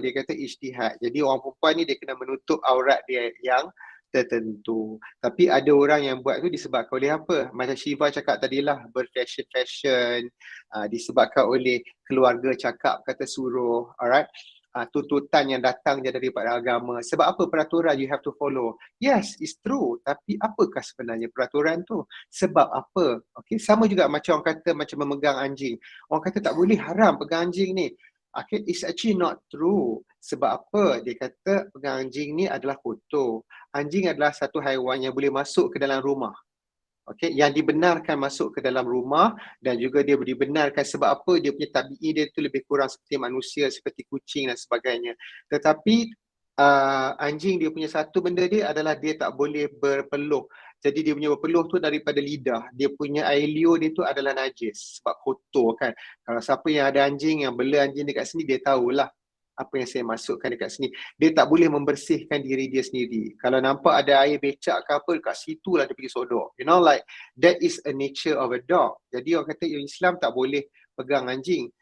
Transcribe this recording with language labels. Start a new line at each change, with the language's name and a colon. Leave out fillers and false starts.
Malay: Dia kata ijtihad. Jadi orang perempuan ni dia kena menutup aurat dia yang tertentu. Tapi ada orang yang buat tu disebabkan oleh apa? Macam Shiva cakap tadilah, berfashion-fashion, disebabkan oleh keluarga cakap kata suruh, alright? Tuntutan yang datang daripada agama. Sebab apa peraturan
English: you have to follow? Yes, it's true.
Malay: Tapi apakah sebenarnya peraturan tu? Sebab apa? Okay, sama juga macam orang kata macam memegang anjing. Orang kata tak boleh, haram pegang anjing ni.
English: Okay, it's actually not true.
Malay: Sebab apa? Dia kata pegang anjing ni adalah kotor. Anjing adalah satu haiwan yang boleh masuk ke dalam rumah. Okay, yang dibenarkan masuk ke dalam rumah dan juga dia dibenarkan sebab apa? Dia punya tabi'i dia tu lebih kurang seperti manusia, seperti kucing dan sebagainya. Tetapi anjing dia punya satu benda dia adalah dia tak boleh berpeluh. Jadi dia punya berpeluh tu daripada lidah. Dia punya air liur dia tu adalah najis sebab kotor kan. Kalau siapa yang ada anjing, yang bela anjing dekat sini, dia tahulah apa yang saya masukkan dekat sini. Dia tak boleh membersihkan diri dia sendiri. Kalau nampak ada air becak ke apa, dekat situ lah dia pergi sodok.
English: You know, like that is a nature of a dog.
Malay: Jadi orang kata Islam tak boleh pegang anjing.